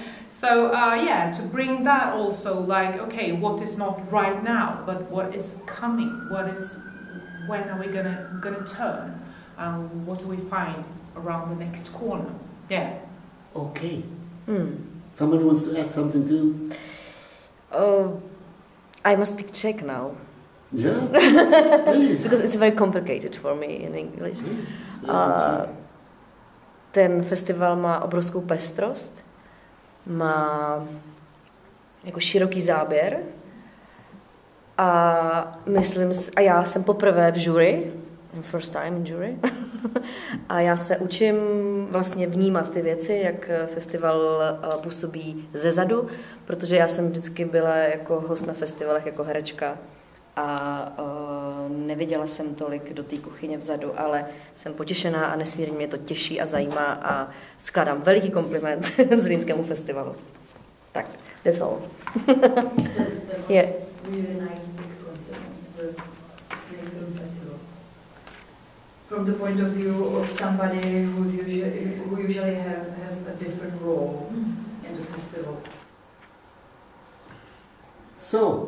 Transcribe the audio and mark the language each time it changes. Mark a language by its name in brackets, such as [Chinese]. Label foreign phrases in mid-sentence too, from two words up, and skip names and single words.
[English] So to bring that also, like, okay, what is not right now, but what is coming, when are we gonna turn, what do we find around the next corner? Okay. Somebody wants to add something too? I must speak Czech now. Yeah, please. Because it's very complicated for me in English. [Czech] Ten festival má obrovskou pestrost, má jako široký záběr a já jsem poprvé v jury, first [English] time in jury, [Czech] a já se učím vlastně vnímat ty věci, jak festival působí zezadu, protože já jsem vždycky byla jako host na festivalech jako herečka a neviděla jsem tolik do té kuchyně vzadu, ale jsem potěšená a nesmírně mě to těší a zajímá a skládám veliký kompliment Zlínskému festivalu. Tak, [English] that's all. Yeah. Really nice big compliment to the Zlín Film Festival. From the point of view of somebody who usually has a different role in the festival. So,